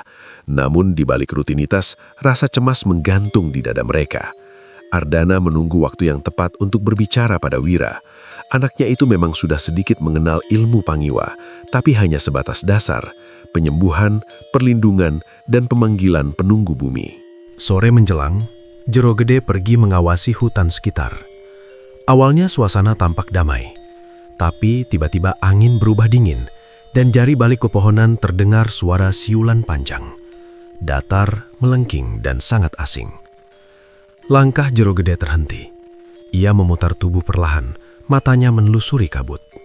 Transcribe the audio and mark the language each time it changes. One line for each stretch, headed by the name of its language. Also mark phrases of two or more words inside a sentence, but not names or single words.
Indonesian: Namun di balik rutinitas, rasa cemas menggantung di dada mereka. Ardana menunggu waktu yang tepat untuk berbicara pada Wira. Anaknya itu memang sudah sedikit mengenal ilmu Pangiwa, tapi hanya sebatas dasar, penyembuhan, perlindungan, dan pemanggilan penunggu bumi. Sore menjelang, Jero Gede pergi mengawasi hutan sekitar. Awalnya suasana tampak damai. Tapi tiba-tiba angin berubah dingin, dan jari balik pepohonan terdengar suara siulan panjang. Datar, melengking, dan sangat asing. Langkah Jero Gede terhenti. Ia memutar tubuh perlahan, matanya menelusuri kabut.